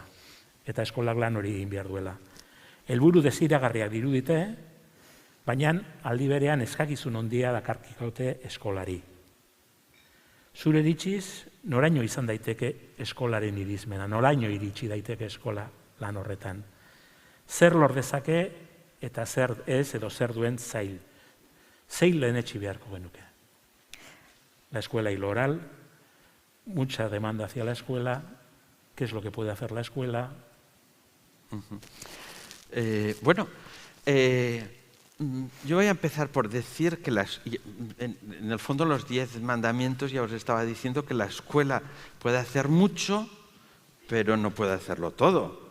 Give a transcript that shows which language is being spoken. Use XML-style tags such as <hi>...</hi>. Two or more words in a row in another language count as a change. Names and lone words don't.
<eu>Eta eskolak lan hori egin behar duela. Helburu desiragarriak dirudite, baina aldi berean eskakizun handia dakarkikote eskolari. Zure iritziz, noraino izan daiteke eskolaren irizmena, noraino iritsi daiteke eskola lan horretan. Zer lor dezake eta zer ez edo zer duen zail. Zein lehenetsi beharko genuke.</eu> <es>La escuela y lo oral, mucha demanda hacia la escuela, ¿qué es lo que puede hacer la escuela? Yo voy a empezar por decir que en el fondo los 10 mandamientos ya os estaba diciendo que la escuela puede hacer mucho, pero no puede hacerlo todo.</es>